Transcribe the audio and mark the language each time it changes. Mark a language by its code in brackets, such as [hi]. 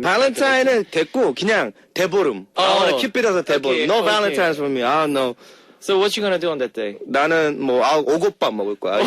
[en] Valentine's [ko] 됐고 그냥 대보름. [en] I want to keep it as a 대보름. Okay, No okay. Valentine's for me. I don't know. So what you gonna do on that day? [ko] 나는 뭐 오곡밥 먹을 거야.